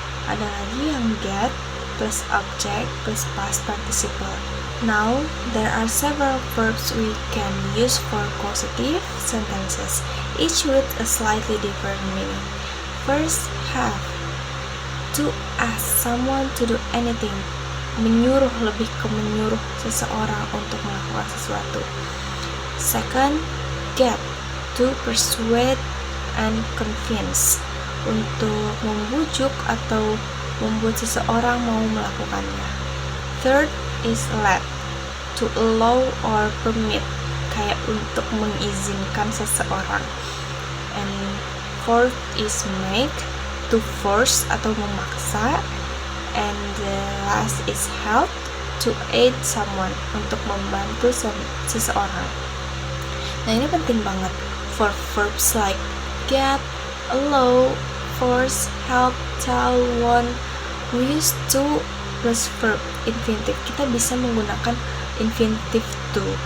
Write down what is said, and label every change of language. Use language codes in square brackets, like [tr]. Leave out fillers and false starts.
[id] Ada lagi yang [en] get plus object plus past participle. Now, there are several verbs we can use for causative sentences, each with a slightly different meaning. First, have. To ask someone to do anything. [id] Menyuruh, lebih ke menyuruh seseorang untuk melakukan sesuatu. [en] Second, get. To persuade and convince. [id] Untuk membujuk atau membuat seseorang mau melakukannya. [en] Third is let. To allow or permit. [id] Kayak untuk mengizinkan seseorang. [en] And fourth is make. To force [id] atau memaksa. [en] And the last is help. To aid someone. [id] Untuk membantu seseorang. Nah, ini penting banget. [en] For verbs like get, allow, force, help, tell, want, we use to plus verb infinitive. [id] Kita bisa menggunakan infinitive to.